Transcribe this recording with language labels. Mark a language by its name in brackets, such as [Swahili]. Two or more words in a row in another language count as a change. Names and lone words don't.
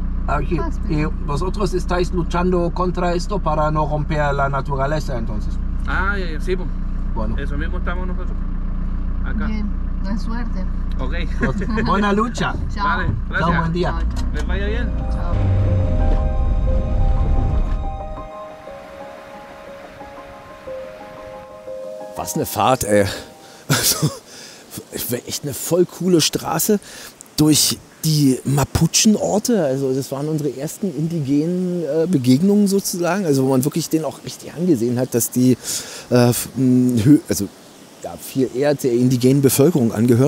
[Spanish] Aquí. ¿Y vosotros estáis luchando contra esto para no romper la naturaleza entonces? Ah, sí, pues. Bueno. Eso mismo estamos nosotros. Acá. Bien, buena suerte. Ok. Buena lucha. Chao. Vale, gracias. Chao, buen día. Chao, chao. Les vaya bien. Chao. [German] Was eine Fahrt, ey. Also, echt eine voll coole Straße durch die Mapuchenorte, also das waren unsere ersten indigenen Begegnungen sozusagen, also wo man wirklich denen auch richtig angesehen hat, dass die viel eher der indigenen Bevölkerung angehören.